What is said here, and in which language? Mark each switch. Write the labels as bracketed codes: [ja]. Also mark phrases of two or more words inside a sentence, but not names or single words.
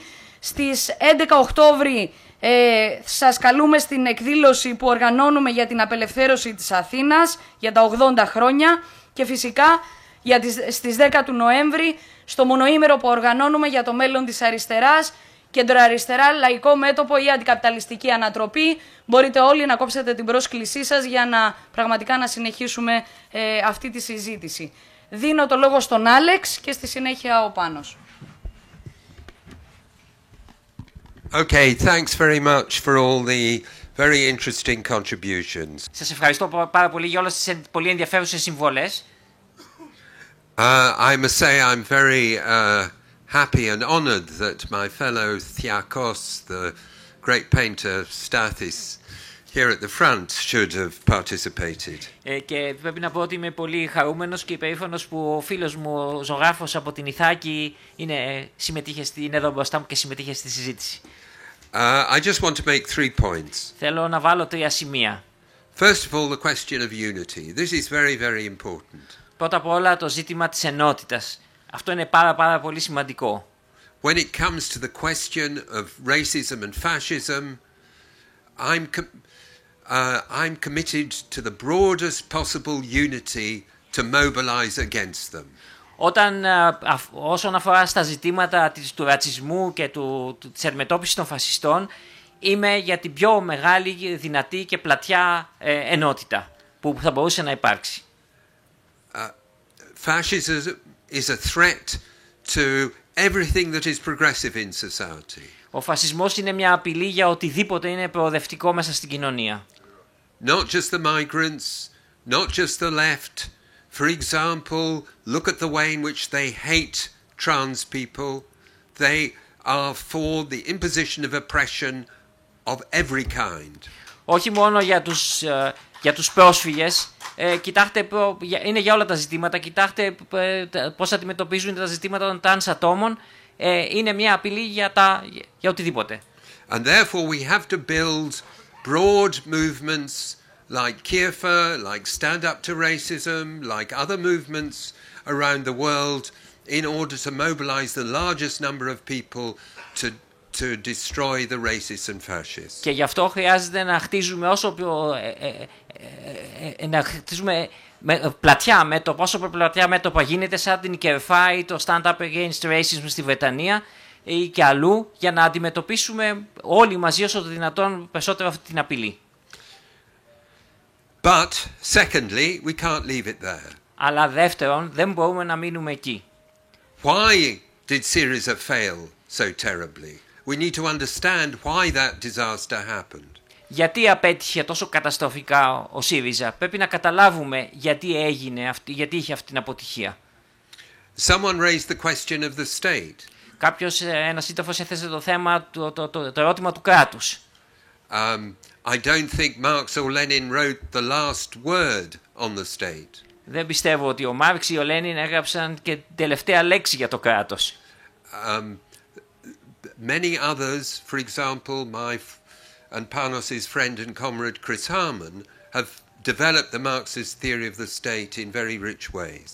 [el] Στις 11 Οκτώβρη σας καλούμε στην εκδήλωση που οργανώνουμε για την απελευθέρωση της Αθήνας για τα 80 χρόνια και φυσικά στις 10 του Νοέμβρη στο μονοήμερο που οργανώνουμε για το μέλλον της αριστεράς, κεντροαριστερά, λαϊκό μέτωπο ή αντικαπιταλιστική ανατροπή. Μπορείτε όλοι να κόψετε την πρόσκλησή σας για να πραγματικά να συνεχίσουμε αυτή τη συζήτηση. Δίνω το λόγο στον Άλεξ και στη συνέχεια ο Πάνος. [en] Okay, thanks very much for all the very interesting contributions. [el] Σας ευχαριστώ πάρα πολύ για όλες τις πολύ ενδιαφέρουσες συμβολές. [en] I must say I'm very happy and honored that my fellow Thiakos, the great painter Stathis, here at the front should have participated. [el] Και πρέπει να πω ότι είμαι πολύ χαρούμενος και υπερήφανος που ο φίλος μου, ο ζωγράφος από την Ιθάκη, είναι εδώ μπροστά μου και συμμετείχε στη συζήτηση. [en] I just want to make 3 points. [el] Θέλω να βάλω 3 σημεία. [en] First of all, the question of unity. This is very, very important. [el] Πρώτα απ' όλα το ζήτημα της ενότητας. Αυτό είναι πάρα πολύ σημαντικό. [en] When it comes to the question of racism and fascism, I'm committed to the broadest possible unity to mobilize against them. [el] Όσον αφορά στα ζητήματα του ρατσισμού και της αντιμετώπισης των φασιστών, είμαι για την πιο μεγάλη, δυνατή και πλατιά ενότητα που θα μπορούσε να υπάρξει. [en] Fascism is a threat to everything that is progressive in society. [el] Ο φασισμός είναι μια απειλή για οτιδήποτε είναι προοδευτικό μέσα στην κοινωνία. [en] Not just the migrants, not just the left. For example, look at the way in which they hate trans people. They are for the imposition of oppression of every kind. [el] Όχι μόνο για τους πρόσφυγες, κοιτάξτε, είναι για όλα τα ζητήματα, κοιτάξτε πώς αντιμετωπίζουν τα ζητήματα των τρανς ατόμων, είναι μια απειλή για οτιδήποτε. [en] And therefore we have to build broad movements like Kiefer, like Stand Up to Racism, like other movements around the world in order to mobilize the largest number of people to destroy the racists and fascists. [el] Και γι' αυτό χρειάζεται να χτίζουμε πλατιά μέτωπα, όσο πιο πλατιά μέτωπα γίνεται, σαν την Κερφάη, το Stand Up Against Racism στη Βρετανία ή και αλλού, για να αντιμετωπίσουμε όλοι μαζί όσο το δυνατόν περισσότερο αυτή την απειλή. [en] But secondly, we can't leave it there. [el] Αλλά δεύτερον, δεν μπορούμε να μείνουμε εκεί. [en] Why did Syriza fail so terribly? We need to understand why that disaster happened. [el] Γιατί απέτυχε τόσο καταστροφικά ο ΣΥΡΙΖΑ? Πρέπει να καταλάβουμε γιατί γιατί είχε αυτή την αποτυχία. [en] Someone raised the question of the state. [el] Ένας σύντροφος έθεσε το θέμα, το ερώτημα του κράτους. [en] I don't think Marx or Lenin wrote the last word on the state. [el] Δεν πιστεύω ότι ο Μάρξ ή ο Λένιν έγραψαν και την τελευταία λέξη για το κράτος. [en] Many others, for example, and Panos's friend and comrade Chris Harman, have developed the Marxist theory of the state in very rich ways.